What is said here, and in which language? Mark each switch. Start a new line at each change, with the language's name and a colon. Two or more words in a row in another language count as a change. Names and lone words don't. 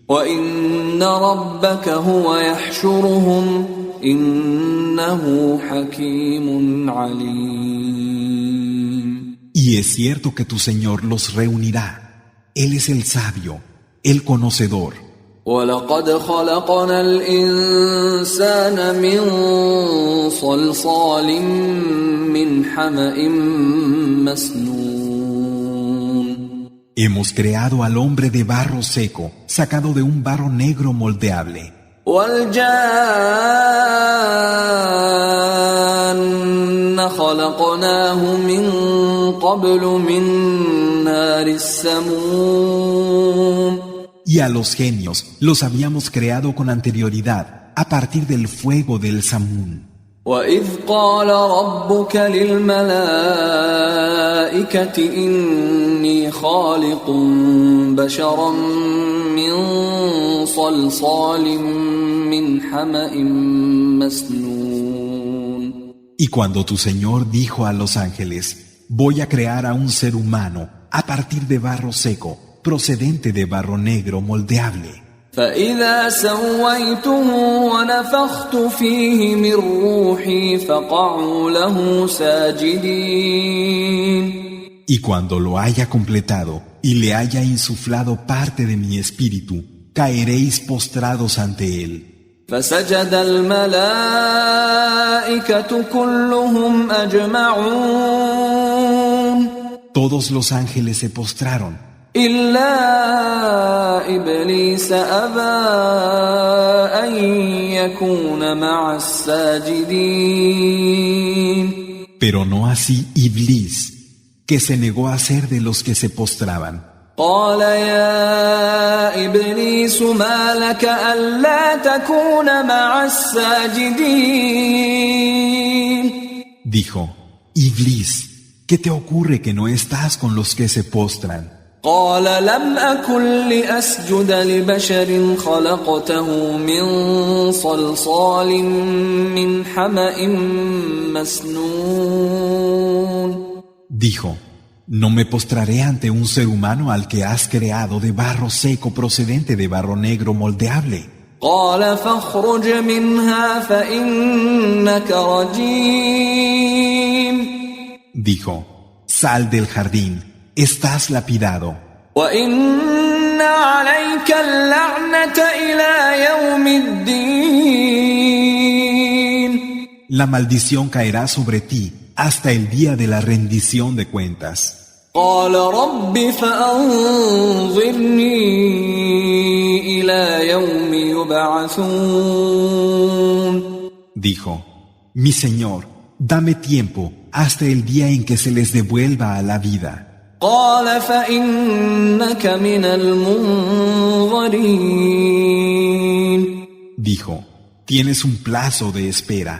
Arabic: وَإِنَّ رَبَّكَ هُوَ يَحْشُرُهُمْ إِنَّهُ حَكِيمٌ عَلِيمٌ.
Spanish: Y es cierto que tu Señor los reunirá. Él es el sabio, el conocedor.
Arabic: وَلَقَدْ خَلَقْنَا الْإِنسَانَ مِنْ صَلْصَالٍ مِّنْ حَمَإٍ مَّسْنُونٍ.
Spanish: Hemos creado al hombre de barro seco, sacado de un barro negro moldeable.
Arabic: وَالْجَانَّ خَلَقْنَاهُ مِنْ قَبْلُ مِنْ نَارِ السَّمُومِ.
Spanish: Y a los genios los habíamos creado con anterioridad, a partir del fuego del Samún.
Arabic: وَإِذْ قَالَ رَبُّكَ لِلْمَلَائِكَةِ إِنِّي خَالِقٌ بَشَرًا مِّن صَلْصَالٍ مِّنْ حَمَإٍ مَّسْنُونٍ.
Spanish: Y cuando tu Señor dijo a los ángeles, voy a crear a un ser humano a partir de barro seco, procedente de barro negro moldeable.
Arabic: فَإِذَا سَوَّيْتُهُ وَنَفَخْتُ فِيهِ مِنْ رُوحِي فَقَعُوا لَهُ سَاجِدِينَ.
Spanish: Y cuando lo haya completado y le haya insuflado parte de mi espíritu, caeréis postrados ante él.
Arabic: فَسَجَدَ الْمَلَائِكَةُ كُلُّهُمْ أَجْمَعُونَ.
Spanish: Todos los ángeles se postraron,
Arabic: إِلَّا إِبْلِيسَ أَبَى أَن يَكُونَ مَعَ السَّاجِدِينَ.
Spanish: pero no así Iblis, que se negó a ser de los que se postraban.
Arabic: قال يا إبليس ما لك ألا تكون مع الساجدين.
Spanish: Dijo, Iblis, ¿qué te ocurre que no estás con los que se postran?
Arabic: قال لم أكن لأسجد لبشر خلقته من صلصال من حمأ مسنون.
Spanish: Dijo, no me postraré ante un ser humano al que has creado de barro seco procedente de barro negro moldeable.
Arabic: قال فاخرج منها فإنك رجيم.
Spanish: Dijo, sal del jardín, estás lapidado.
Arabic: وإن عليك اللعنة إلى يوم الدين.
Spanish: La maldición caerá sobre ti hasta el día de la rendición de cuentas.
Arabic: قال رب فأنظرني إلى يوم يبعثون.
Spanish: Dijo, mi Señor, dame tiempo hasta el día en que se les devuelva a la vida.
Arabic: قال فإنك من المنظرين.
Spanish: Dijo, tienes un plazo de espera.